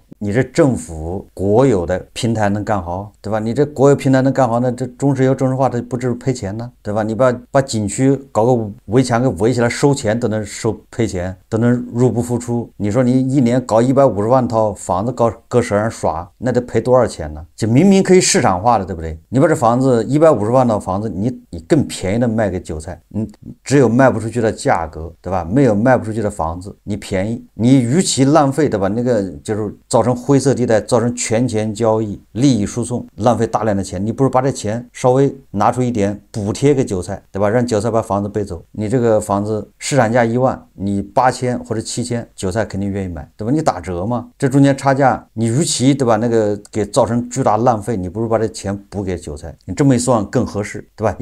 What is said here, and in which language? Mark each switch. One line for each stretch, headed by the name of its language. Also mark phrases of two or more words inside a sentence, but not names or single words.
Chinese: 你這政府國有的平台能幹好，對吧？你這國有平台能幹好，那這中石油、中石化它不至於賠錢呢，對吧？你把景區搞個圍牆給圍起來收錢都能賠錢，都能入不敷出。你說你1年搞150萬套房子擱手上耍，那得賠多少錢呢？就明明可以市場化的，對不對？你把這房子150萬套房子，你更便宜的賣給韭菜， 只有賣不出去的價格，对吧？没有賣不出去的房子，你便宜，你与其浪費，对吧？那個就是造成灰色地帶，造成權錢交易、利益輸送，浪費大量的錢，你不如把這錢稍微拿出一點補貼給韭菜，對吧？讓韭菜把房子背走，你這個房子市場價1萬，你8000或者7000，韭菜肯定願意買，對吧？你打折嘛，這中間差價，你與其，對吧？那個給造成巨大浪費，你不如把這錢補給韭菜，你這麼一算更合適，對吧？